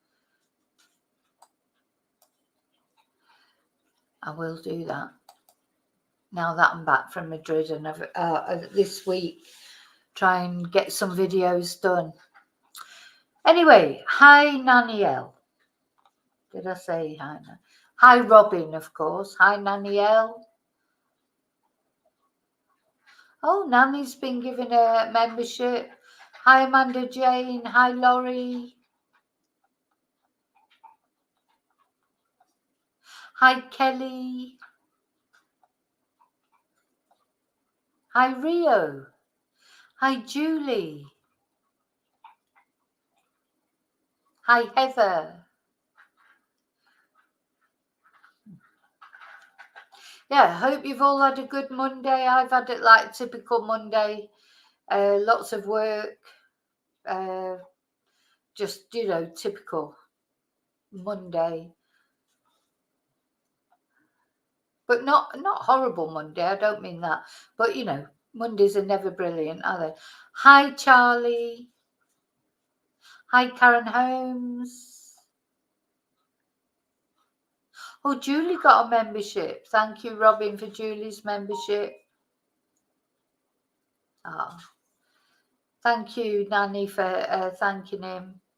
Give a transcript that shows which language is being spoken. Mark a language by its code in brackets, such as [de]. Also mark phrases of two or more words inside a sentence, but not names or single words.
[en] I will do that now that I'm back from Madrid, and this week try and get some videos done. Anyway, hi Nanielle. Did I say hi? Hi Robin, of course. Hi Nanielle. Oh, Nanny's been given a membership. Hi Amanda Jane. Hi Laurie. Hi Kelly. Hi Rio. Hi Julie. Hi Heather. Yeah, I hope you've all had a good Monday. I've had it like typical Monday. Lots of work. Just, you know, typical Monday. But not horrible Monday. I don't mean that. But, you know, Mondays are never brilliant, are they? Hi, Charlie. Hi, Karen Holmes. Oh, Julie got a membership. Thank you, Robin, for Julie's membership. Oh, thank you, Nanny, for thanking him.